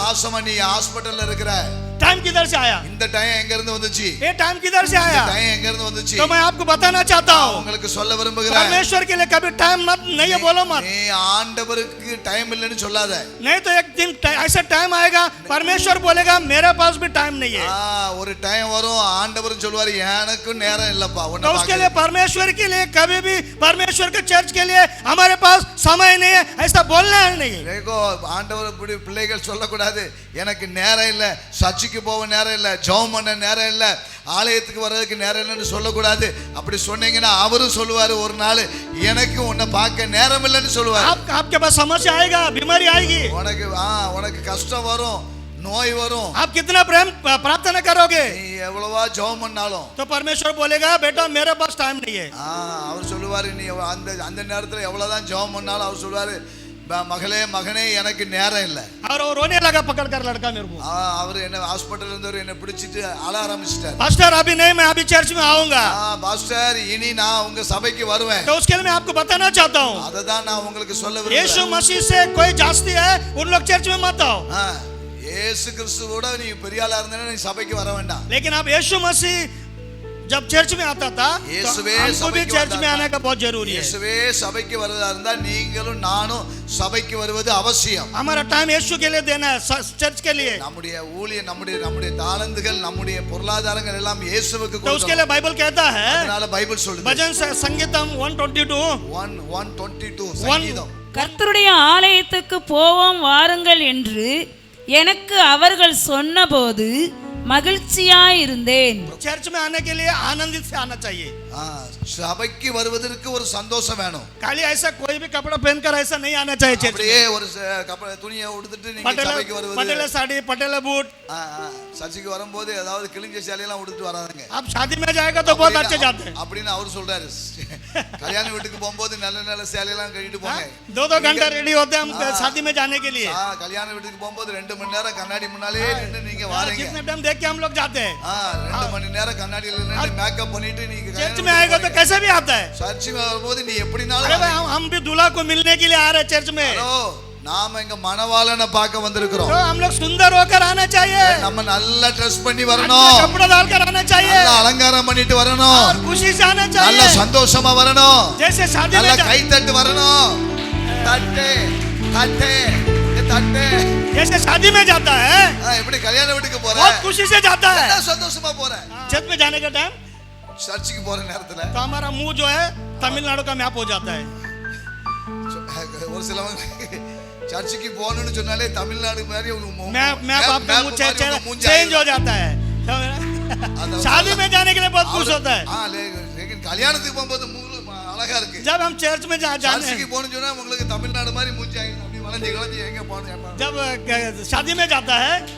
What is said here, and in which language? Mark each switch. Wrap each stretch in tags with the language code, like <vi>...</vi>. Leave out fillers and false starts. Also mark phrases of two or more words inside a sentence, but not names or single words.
<ta>மாசமா நீ ஹாஸ்பிடல்ல இருக்கிற.</ta> <hi>टाइम किधर से आया?</hi> <ta>இந்த டைம் எங்க இருந்து வந்துச்சு?</ta> <hi>ये टाइम किधर से आया?</hi> <ta>டைம் எங்க இருந்து வந்துச்சு?</ta> <hi>तो मैं आपको बताना चाहता हूँ,</hi> <ta>உங்களுக்கு சொல்ல விரும்புகிறேன்,</ta> <hi>परमेश्वर के लिए कभी टाइम मत नहीं है बोलो मत.</hi> <ta>நீ ஆண்டவருக்கு டைம் இல்லன்னு சொல்லாத.</ta> <hi>नहीं तो एक दिन ऐसा टाइम आएगा परमेश्वर बोलेगा मेरे पास भी टाइम नहीं है.</hi> <ta>ஒரு டைம் வரும் ஆண்டவர் சொல்வாரு எனக்கு நேரம் இல்லப்பா.</ta> <hi>तो उसके लिए परमेश्वर के लिए कभी भी परमेश्वर के चर्च के लिए हमारे पास समय नहीं है ऐसा बोलना नहीं.</hi> <ta>देखो ஆண்டவர் இப்படி பிள்ளைகள் சொல்லக்கூடாது எனக்கு நேரம் இல்ல, சர்ச்சுக்கு போக நேரம் இல்ல, ஜெபம் பண்ண நேரம் இல்ல, ஆலயத்துக்கு வர்றதுக்கு நேரம் இல்லைன்னு சொல்லக்கூடாது. அப்படி சொன்னீங்கன்னா அவரும் சொல்லுவாரு ஒரு நாள் எனக்கு உன்னை பார்க்க நேரம் இல்லைன்னு சொல்லுவாரு.</ta> <hi>आपके पास समस्या आएगा, बीमारी आएगी,</hi> <ta>உனக்கு கஷ்டம் வரும், நோய் வரும்.</ta> <hi>आप कितना प्रेम प्रार्थना करोगे?</hi> <ta>நீ எவ்வளவா ஜெபம் பண்ணாலும்</ta> <hi>तो परमेश्वर बोलेगा बेटा मेरे पास टाइम नहीं है.</hi> <ta>அவர் சொல்லுவாரு நீ அந்த நேரத்துல எவ்வளவுதான் ஜெபம் பண்ணாலும் அவர் சொல்லுவாரு மகளே மகனே எனக்கு நேரம் இல்ல.</ta> <hi>और वो रोने लगा पकड़कर लड़का मेरे को.</hi> <ta>அவர் என்ன ஹாஸ்பிடல்ல இருந்தவர் என்ன பிடிச்சிட்டு அழ ஆரம்பிச்சிட்டார்.</ta> <hi>पास्टर अभी नहीं, मैं अभी चर्च में आऊंगा.</hi> <ta>பாஸ்டர் இனி நான் உங்க சபைக்கு வருவேன்.</ta> <hi>तो उसके लिए मैं आपको बताना चाहता हूँ,</hi> <ta>அத தான் நான் உங்களுக்கு சொல்ல விரும்புறேன்.</ta> <hi>यीशु मसीह से कोई जास्ती है उन लोग चर्च में मत आओ.</hi> <ta>இயேசு கிறிஸ்துவோட நீ பெரிய ஆளா இருந்தேன்னா நீ சபைக்கு வர வேண்டாம்.</ta> <hi>लेकिन अब यीशु मसीह जब चर्च में आता था तो हमको भी चर्च में आने का बहुत जरूरी है.</hi> <ta>இயேசுவே சபைக்கு வரதா இருந்தா நீங்களும் நானும் சபைக்கு வருவது அவசியம்.</ta> <hi>हमारा टाइम यीशु के लिए देना है, चर्च के लिए.</hi> <ta>நம்முடைய ஊழியம், நம்முடைய தாளந்துகள், நம்முடைய பொருளாதாரங்கள் எல்லாம் இயேசுவுக்கு</ta> <hi>तो</hi> <ta>கொடுக்கணும்.</ta> <hi>उसके लिए बाइबल कहता है,</hi> <ta>அதனால பைபிள் சொல்லுது,</ta> <hi>भजन संगीतम</hi> <ta>122 சங்கீதம், கர்த்தருடைய ஆலயத்துக்கு போவோம் வாருங்கள் என்று எனக்கு அவர்கள் சொன்னபோது மகிழ்ச்சியாயிருந்தேன்.</ta> <hi>चर्च में आने के लिए आनंदित से आना चाहिए.</hi> <ta>சபைக்கு வருவதற்கு ஒரு சந்தோஷம் வேணும்.</ta> <hi>खाली ऐसा कोई भी कपड़ा पहनकर ऐसा नहीं आना चाहिए चर्च में.</hi> <ta>அப்படியே ஒரு துணியை உடுத்திட்டு நீங்க சபைக்கு வருவது,</ta> <hi>पटेला साड़ी पटेला बूट,</hi> <ta>சர்ச்சுக்கு வரும்போது ஏதாவது கிழிஞ்ச சேலையெல்லாம் உடுத்திட்டு வராதீங்க.</ta> <hi>आप शादी में जाएगा तो बहुत अच्छे जाते हैं</hi> <ta>அப்படின்னு அவர் சொல்றாரு. கல்யாண வீட்டுக்கு போகும்போது நல்ல நல்ல சேலையெல்லாம் கட்டிட்டு போங்க.</ta> <hi>2 घंटा रेडी होते हैं हम शादी में जाने के लिए.</hi> <ta>கல்யாண வீட்டுக்கு போகும்போது 2 மணி நேரம் கண்ணாடி முன்னாலே நின்னு நீங்க வாரீங்க.</ta> <hi>कितने टाइम देख के हम लोग जाते हैं.</hi> <ta>2 மணி நேரம் கண்ணாடியில நின்னு மேக்கப் பண்ணிட்டு நீங்க</ta> <hi>चर्च में आएगा तो कैसे भी आता है.</hi> <ta>சர்ச்சுக்கு வரும்போது நீ எப்படினாலும்</ta> <hi>अरे भाई हम भी दूल्हा को मिलने के लिए आ रहे हैं चर्च में.</hi> <ta>நாம இங்க மணவாளனை பார்க்க வந்திருக்கிறோம்.</ta> <hi>तो हम लोग सुंदर होकर आना चाहिए.</hi> <ta>நம்ம நல்லா ட்ரெஸ் பண்ணி வரணும்,</ta> <hi>कपड़ा डालकर आना चाहिए,</hi> <ta>நல்லா அலங்காரம் பண்ணிட்டு வரணும்,</ta> <hi>और खुशी से आना</hi> <ta>நல்ல</ta> <hi>चाहिए,</hi> <ta>சந்தோஷமா வரணும்,</ta> <hi>जैसे शादी</hi> <ta>நல்ல</ta> <hi>में</hi> <ta>கை தட்டு வரணும். தட்டு தட்டு தட்டு</ta> <hi>जैसे शादी में जाता है</hi> <ta>எப்படி கல்யாண வீட்டுக்கு போற</ta> <hi>बहुत खुशी से जाता है.</hi> <ta>என்ன சந்தோஷமா போற.</ta> <hi>चर्च में जाने का टाइम</hi> <ta>சர்ச்சுக்கு போற நேரத்துல</ta> <hi>तो हमारा मुंह जो है तमिलनाडु का मैप हो जाता है.</hi> <ta>ஒரு சிலவங்க சர்ச்சுக்கு போகணும்னு சொன்னாலே தமிழ்நாடு மாதிரி</ta> <hi>मैप आपका मुंह चेंज हो जाता है. शादी में जाने के लिए बहुत खुश होता है.</hi> <ta>लेकिन கல்யாணத்துக்கு போகும்போது மூணு அழகா இருக்கு.</ta> <hi>जब हम चर्च में जाने</hi> <ta>சர்ச்சுக்கு போகணும்னு சொன்னா உங்களுக்கு தமிழ்நாடு மாதிரி மூஞ்சி அப்படி வளைஞ்சு வளைஞ்சு எங்க போகணும்.</ta> <hi>जब शादी में जाता है</hi>